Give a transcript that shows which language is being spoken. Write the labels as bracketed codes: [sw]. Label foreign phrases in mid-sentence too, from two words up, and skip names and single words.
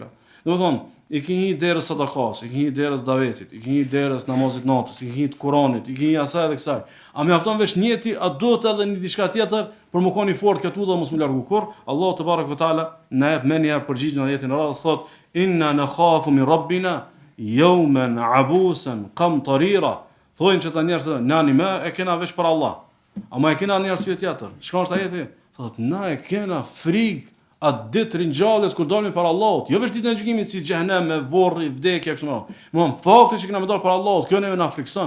[sq] Domethënë, i ke një derës sadakas, i ke një derës davetit, i ke një derës namazit natës, i ke një Kuranit, i ke një asaj dhe kësaj. A mjafton veç njeti, a duhet edhe një diçka tjetër për më koni fort këtu dhe mos më largu kur? [ar] الله تبارك وتعالى [sq] na jep mendje përgjigjen në jetën e radhës thot [ar] إنا نخاف من ربنا يوما عبوسا قمطريرا. [sq] Thonë që ta njerëzit nani më e kena veç për Allah. Ama e kena një arsye tjetër. Çka është ajeti? Thotë na e kena frikë atë ditë ringjallës kur dalim para Allahut. Jo vetë ditën e gjykimit si xhehenem me vorri, vdekje kështu më. Domthon fakti që kena më dalë para Allahut, kjo neve na frikson.